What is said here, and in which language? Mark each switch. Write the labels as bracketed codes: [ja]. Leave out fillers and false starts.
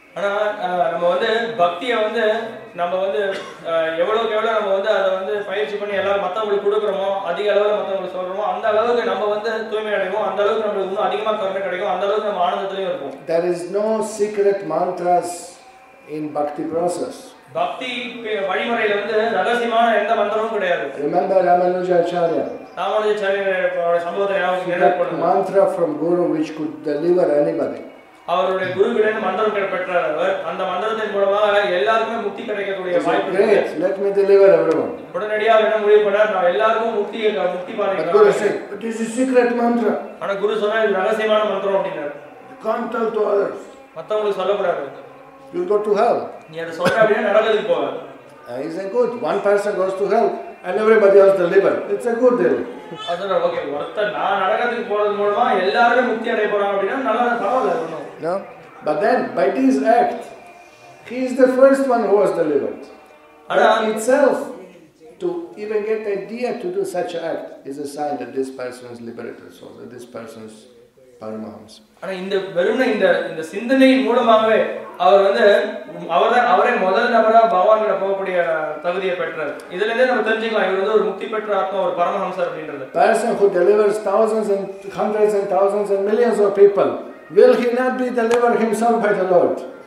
[ta] ஆனா நம்ம வந்து பக்தியை வந்து நம்ம வந்து எவ்வளவுக்கு எவ்வளவு நம்ம வந்து அதை வந்து பயிற்சி பண்ணி எல்லாரும் மற்றவங்களுக்கு கொடுக்குறோமோ அதிக அளவில் மற்றவங்களுக்கு சொல்றோமோ அந்த அளவுக்கு நம்ம வந்து தூய்மை அடைவோம், அந்த அளவுக்கு நம்மளுக்கு இன்னும் அதிகமாக கருணை கிடைக்கும், அந்த அளவுக்கு நம்ம ஆனந்தத்திலையும் இருப்போம். [en] There is no secret mantras in bhakti process. [ta] பக்தி வழிமுறையில வந்து ரகசியமான எந்த மந்திரமும் கிடையாது. [en] Remember Ramanujacharya. [ta] ராமானுஜாச்சாரியோட சம்பவத்தை ஞாபகம் பண்ணுங்க. [en] Mantra from Guru which could deliver anybody. [ta] அவருடைய குருவிடம் மந்திரம் பெற்றார். அவர் அந்த மந்திரத்தின் மூலமாக எல்லாருக்கும் முக்தி கிடைக்கக்கூடிய வாய்ப்பு இருக்கு. [en] Let me deliver everyone. [ta] உடனடியாக என்ன முடிவு பண்ணார்? நான் எல்லாருக்கும் முக்தி பாருங்க. [en] Guru said, it is a secret mantra. [ta] ஆனா குரு சொன்னார் இது ரகசியமான மந்திரம் அப்படினார். [en] You can't tell to others. [ta] மத்தவங்களுக்கு சொல்லக்கூடாது. [en] You go to hell. [ta] நீ அத சொல்ற அப்படியே நரகத்துக்கு போவ. [en] He said good. One person goes to hell and everybody else delivered. It's a good deal. [ta] அதனால ஓகே ஒருத்தர் நான் நரகத்துக்கு போறது மூலமா எல்லாரும் முக்தி அடைய போறாங்க அப்படினா நல்லா பரவாயில்லை. [en] No, but then by this act, he is the first one who was delivered. That itself, to even get the idea to do such an act, is a sign that this person is liberated soul, that this person is Paramahamsa. [ta] ஆனா இந்த வெறுமனே இந்த சிந்தனையின் மூலமாகவே அவர் வந்து அவரே முதல் நபரா பகவான்கிட்ட போகக்கூடிய தகுதியை பெற்றார். இதுல இருந்தே நம்ம தெரிஞ்சுக்கலாம் இவர் வந்து ஒரு முக்தி பெற்ற ஆத்மா, ஒரு பரமஹம்சர் அப்படின்றது. [en] Person who delivers thousands and hundreds and thousands and millions of people, will he not be delivered himself by the Lord?